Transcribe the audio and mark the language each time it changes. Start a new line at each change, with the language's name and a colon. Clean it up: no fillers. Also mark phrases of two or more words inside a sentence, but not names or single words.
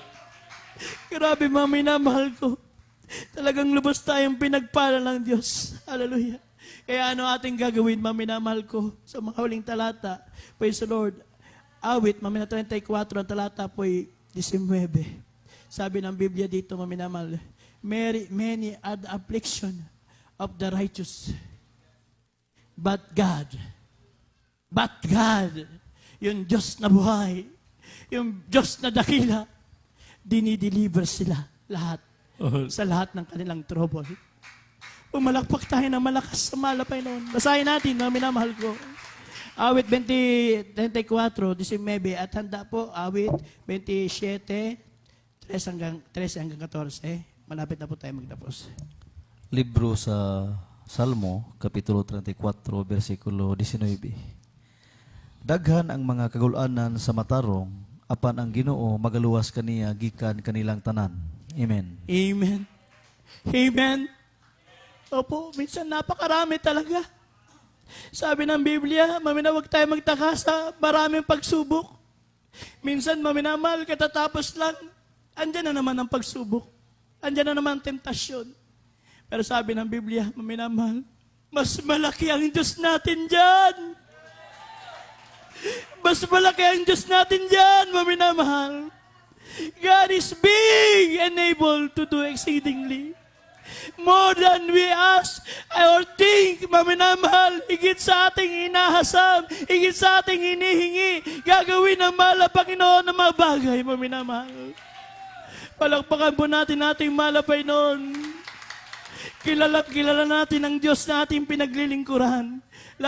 Filipino: Grabe, maminamahal ko. Talagang lubos tayong pinagpala ng Diyos. Hallelujah. Kaya ano ating gagawin, maminamahal ko, sa mga huling talata,
English: praise the Lord.
Filipino: Awit, mamina 34, ang talata po'y 19. Sabi ng Biblia dito, maminamahal,
English: many are the affliction of the righteous. But God,
Filipino: yung Diyos na buhay, yung Diyos na dakila, dinideliver sila lahat sa lahat ng kanilang trouble. Umalakpak tayo na malakas sa mahal na Panginoon. Basahin natin, maminamahal ko. Awit 34, 19, at handa po, awit 27, 13 hanggang 14. Malapit na po tayo magtapos.
Cebuano: Libro sa Salmo, Kapitulo 34, versikulo 19. Daghan ang mga kagulanan sa matarong, apan ang Ginoo magaluwas kaniya gikan kanilang tanan. Amen. Amen. Amen.
Filipino: Opo, minsan napakarami talaga. Sabi ng Biblia, huwag tayo magtaka sa maraming pagsubok. Minsan, maminamahal, katatapos lang, andyan na naman ang pagsubok. Andyan na naman ang tentasyon. Pero sabi ng Biblia, maminamahal, mas malaki ang Diyos natin dyan. Mas malaki ang Diyos natin dyan, maminamahal.
English: God is big and able to do exceedingly more than we ask or think,
Filipino: maminamahal, higit sa ating inahasam, higit sa ating hinihingi, gagawin ng mahal na Panginoon ng mga bagay, maminamahal. Palakpakan po natin ating mahal na Panginoon. Kilala natin ang Diyos na ating pinaglilingkuran.